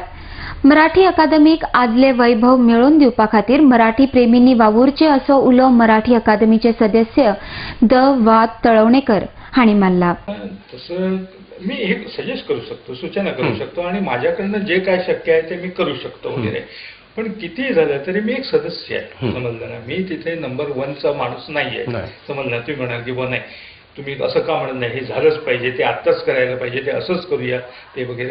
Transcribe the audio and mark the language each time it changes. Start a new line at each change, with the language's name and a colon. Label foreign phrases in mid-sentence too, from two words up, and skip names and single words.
Konkani: मराठी अकादमीक आदले वैभव मेळोवन दिवपा खातीर मराठी प्रेमींनी वावुरचे असो उलो मराठी अकादमीचे सदस्य द वा तळवणेकर हांणी मारला.
Marathi: तसं मी एक सजेस्ट करू शकतो, सूचना करू शकतो आणि माझ्याकडनं जे काय शक्य आहे ते मी करू शकतो वगैरे. पण किती झालं तरी मी एक सदस्य आहे, समजलं ना. मी तिथे नंबर 1चा माणूस नाहीये, समजलं. तुम्ही म्हणाल की नाही तुम्ही असं का म्हणत नाही, हे झालंच पाहिजे, ते आत्ताच करायला पाहिजे, ते असंच करूया ते वगैरे.